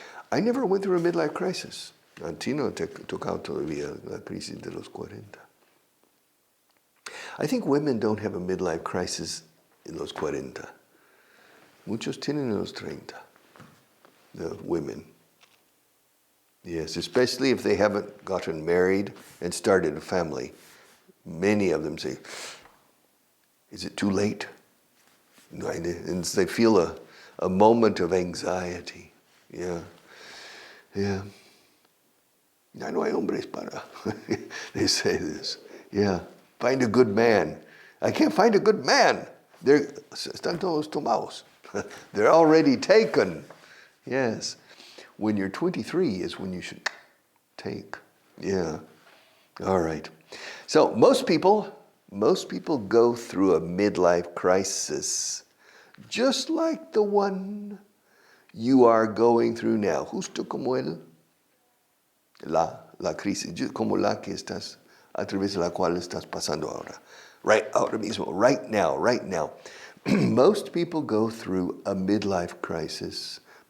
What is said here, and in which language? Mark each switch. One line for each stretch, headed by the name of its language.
English: I never went through a midlife crisis.
Spanish: A ti no te tocado todavía la crisis de los 40.
English: I think women don't have a midlife crisis in
Spanish: los 40. Muchos tienen en los 30.
English: The women. Yes, especially if they haven't gotten married and started a family. Many of them say, is it too late? And they feel a moment of anxiety. Yeah. Yeah.
Spanish: Ya no hay hombres para.
English: They say this. Yeah. Find a good man. I can't find a good man.
Spanish: Están todos tomados.
English: They're already taken. Yes. When you're 23 is when you should take. Yeah. All right. So most people go through a midlife crisis just like the one you are going through now.
Spanish: Justo como la crisis, como la que estás, a través de la cual estás pasando ahora.
English: Right,
Spanish: ahora mismo,
English: right now. Most people go through a midlife crisis.